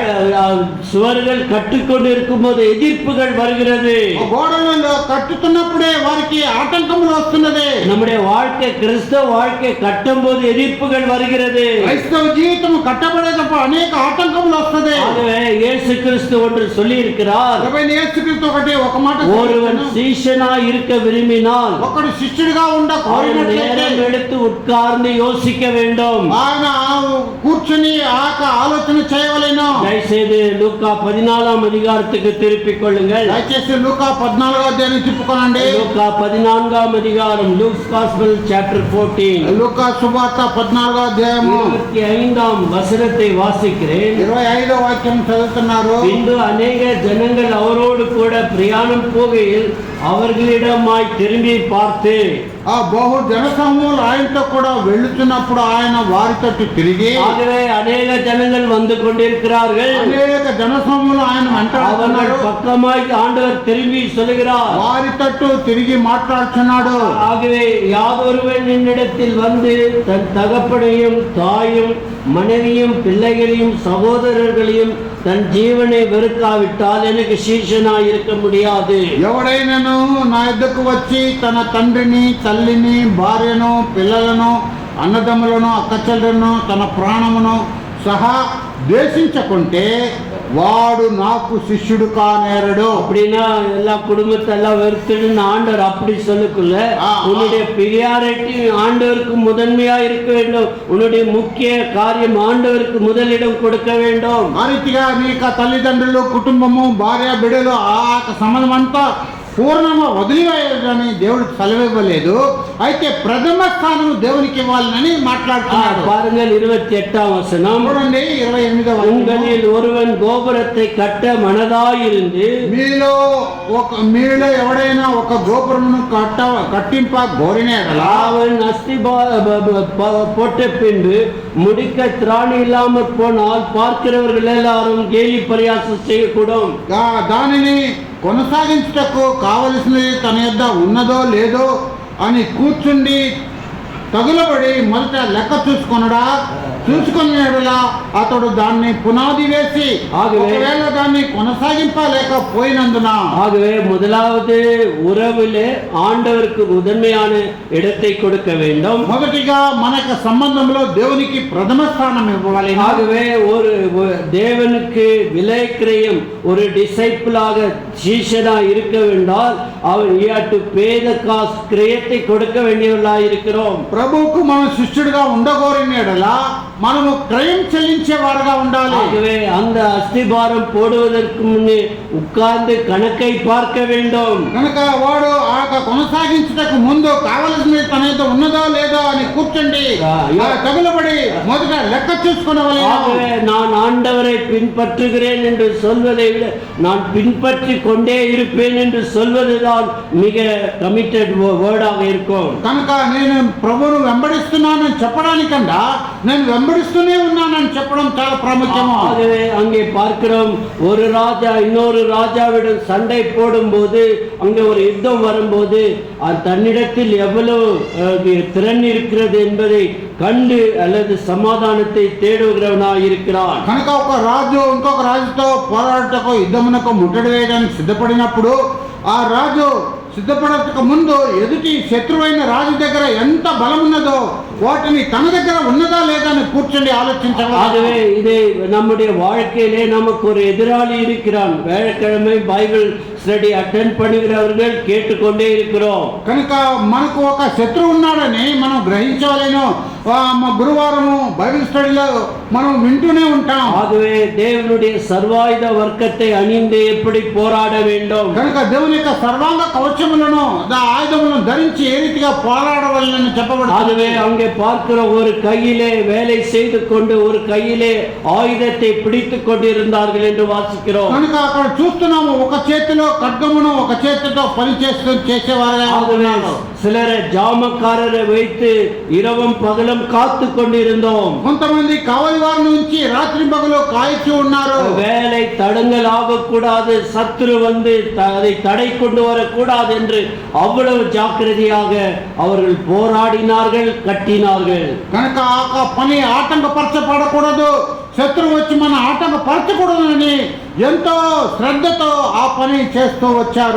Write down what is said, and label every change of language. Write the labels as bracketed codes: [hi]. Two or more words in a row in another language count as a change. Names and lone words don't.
[ta] சுவர்கள் கட்டிக்கொண்டு இருக்கும்போது எதிர்ப்புகள் வருகிறது. [te] గోడలలో కట్టుతున్నప్పుడే వారికి ఆటంకములు వస్తున్నది. [ta] நம்முடைய வாழ்க்கை, கிறிஸ்தவ வாழ்க்கை கட்டும் போது எதிர்ப்புகள் வருகிறது. [te] క్రైస్తవ జీవితం కట్టబడేటప్పుడు అనేక ఆటంకములు వస్తుంది. [ta] ஆகவே இயேசு கிறிஸ்து ஒன்று சொல்லி இருக்கிறார், [te] యేసుక్రీస్తు ఒక మాట, [ta] ஒருவன் சீஷனா இருக்க விரும்பினால் [te] ఒకడు శిష్యుడిగా ఉండ కోరినట్లయితే [ta] நேரம் எடுத்து உட்கார்ந்து யோசிக்க வேண்டும். [te] ఆయన కూర్చుని ఆలోచన చేయవలెను. [ta] దయచేసి లూకా 14ஆம் அதிகாரத்துக்கு திருப்பிக் கொள்ளுங்கள். [te] దయచేసి లూకా 14వ అధ్యాయం తిప్పుకోనండి. [ta] లూకా 14ஆம் அதிகாரம், [en] Luke's Gospel chapter [ta] 14, [te] లూకా సువార్త 14వ అధ్యాయము [ta] 25ஆம் வசனத்தை வாசிக்கிறேன். [te] 25వ వాక్యం చదువుతున్నారు. [ta] பின்பு அநேக ஜனங்கள் அவரோடு கூட பிரயாணம் போகையில் அவர்களிடமாய் திரும்பி பார்த்து, [te] బహు జనసమూహములు ఆయనతో కూడా వెళ్తున్నప్పుడు ఆయన వారితో తిరిగి, [ta] ஆகவே அநேக ஜனங்கள் வந்து கொண்டிருக்கிறார்கள், [te] అనేక జనసమూహములు ఆయన వెంటాడుతున్నారు. [ta] பக்கமாய் ஆண்டவர் திரும்பி சொல்லுகிறார், [te] వారితో తిరిగి మాట్లాడుతున్నాడు. [ta] ஆகவே யாதொருவன் என்னிடத்தில் வந்து தன் தகப்பனையும் தாயும் மனைவியும் பிள்ளைகளையும் சகோதரர்களையும் தன் ஜீவனை வெறுக்காவிட்டால் எனக்கு சீஷனாய் இருக்க முடியாது. [te] ఎవడైనను నా యొద్దకు వచ్చి తన తండ్రిని తల్లిని భార్యను పిల్లలను అన్నదమ్ములను అక్కచెల్లెలను తన ప్రాణమును సహా ద్వేషించకుంటే వాడు నాకు శిష్యుడు కానేరడు. [ta] அப்படின்னா எல்லா குடும்பத்தெல்லாம் வெறுத்துன்னு ஆண்டவர் அப்படி சொல்லக்குள்ள உன்னுடைய பிரியாரிட்டி ஆண்டவருக்கு முதன்மையா இருக்க வேண்டும். உன்னுடைய முக்கிய காரியம் ஆண்டவருக்கு முதலிடம் கொடுக்க வேண்டும். [te] ఆ రీతిగా నీకు తల్లిదండ్రులు కుటుంబము భార్య బిడ్డలు ఆ సంబంధం అంతా పూర్ణంగా వదిలివేయాలని దేవుడు సెలవివ్వలేదు. అయితే ప్రథమ స్థానం దేవునికి ఇవ్వాలని మాట్లాడుతున్నాడు. [ta] பாருங்கள் 28ஆம் வசனம். [te] చూడండి 28వ వచనం. [ta] உங்களில் ஒருவன் கோபுரத்தை கட்ட மனதாயிருந்து [te] మీలో ఎవడైనా ఒక గోపురమును కట్టింప గోరినేడలా [ta] அவன் போட்ட பின்பு முடிக்க திராணி இல்லாமல் போனால் பார்க்கிறவர்கள் எல்லாரும் கேலி பரியாசம் செய்யக்கூடும். [te] దానిని కొనసాగించుటకు కావలసినది తన యొద్ద ఉన్నదో లేదో అని కూర్చుండి తగులబడి మొదట లెక్క చూసుకునేలా అతడు దాన్ని పునాది వేసి ఒకవేళ దాన్ని కొనసాగింపలేకపోయినందున [ta] ஆகவே முதலாவது உறவிலே ஆண்டவருக்கு முதன்மையான இடத்தை கொடுக்க வேண்டும். [te] మొదటిగా మనకు సంబంధంలో దేవునికి ప్రథమ స్థానం ఇవ్వాలి. [ta] ஆகவே ஒரு தேவனுக்கு விலைக்கிரயம் ஒரு டிசைபிளாக சீஷனா இருக்க வேண்டால் அவன் [en] to pay the cost [ta] கிரயத்தை கொடுக்க வேண்டியவர்களாக இருக்கிறோம். [te] ప్రభువుకు మనం శిష్యుడిగా ఉండగోరిన ఎడల మనము క్రయం చెల్లించే వారుగా ఉండాలి. [ta] ஆகவே அந்த அஸ்திபாரம் போடுவதற்கு முன்னே உட்கார்ந்து கணக்கை பார்க்க வேண்டும். [te] కనుక వాడు ఆ కొనసాగించుటకు ముందు కావలసినది తన యొక్క ఉన్నదో లేదో అని కూర్చోండి తగులబడి మొదట లెక్క చూసుకునేవాళ్ళు. [ta] ஆகவே நான் ஆண்டவரை பின்பற்றுகிறேன் என்று சொல்வதை விட நான் பின்பற்றி கொண்டே இருப்பேன் என்று சொல்வதுதான் மிக [en] committed word [ta] இருக்கும். [te] కనుక నేను ప్రభువును వెంబడిస్తున్నానని చెప్పడానికన్నా నేను వెంబడిస్తూనే ఉన్నానని చెప్పడం చాలా ప్రాముఖ్యము. [ta] ஆகவே அங்கே பார்க்கிறோம், ஒரு ராஜா இன்னொரு ராஜாவிடம் சண்டை போடும்போது அங்கே ஒரு யுத்தம் வரும்போது தன்னிடத்தில் எவ்வளவு திறன் இருக்கிறது என்பதை கண்டு அல்லது சமாதானத்தை தேடுகிறவனாக இருக்கிறான். [te] కనుక ఒక రాజు ఇంకొక రాజుతో పోరాటకు యుద్ధమునకు ముట్టడి వేయడానికి సిద్ధపడినప్పుడు ఆ రాజు సిద్ధపడక ముందు ఎదుటి శత్రువైన రాజు దగ్గర ఎంత బలం ఉన్నదో వాటిని తన దగ్గర ఉన్నదా లేదా అని కూర్చొని ఆలోచించాలి. [ta] ஆகவே இதே நம்முடைய வாழ்க்கையிலே நமக்கு ஒரு எதிராளி இருக்கிறான். வேலைக்கிழமை [en] Bible study attend [ta] பண்ணுகிறவர்கள் கேட்டுக்கொண்டே இருக்கிறோம். [te] కనుక మనకు ఒక శత్రువు ఉన్నాడని మనం గ్రహించవలేను. గురువారము బైబిల్ స్టడీలో మనం వింటూనే ఉంటాం. [ta] ஆகவே தேவனுடைய சர்வாயுத வர்க்கத்தை அணிந்து எப்படி போராட வேண்டும். [te] కనుక దేవుని యొక్క సర్వాంగ కవచములను ఆయుధములను ధరించి ఏ రీతిగా పోరాడవలెనని చెప్పబడింది. [ta] ஆகவே அங்கே பார்க்கிற ஒரு கையிலே வேலை செய்து கொண்டு ஒரு கையிலே ஆயுதத்தை பிடித்துக் கொண்டிருந்தார்கள் என்று வாசிக்கிறோம். [te] కనుక అక్కడ చూస్తున్నాము ఒక చేతిలో ఖడ్గమును ఒక చేతితో పని చేసేవారుగా. [ta] சிலரை ஜாமக்காரரை வைத்து இரவும் பகலும் காத்து கொண்டிருந்தோம். [te] కొంతమంది కావలి వారి నుంచి రాత్రి పగలు కాయిచూ ఉన్నారు. [ta] வேலை தடங்கல் ஆகக்கூடாது, சத்துரு வந்து அதை தடை கொண்டு வரக்கூடாது என்று அவ்வளவு ஜாக்கிரதையாக அவர்கள் போராடினார்கள், கட்டினார்கள். [te] కనుక ఆ పని ఆటంకపరచబడకూడదు, శత్రువు వచ్చి మన ఆటంకపరచకూడదని ఎంతో శ్రద్ధతో ఆ పని చేస్తూ వచ్చారు.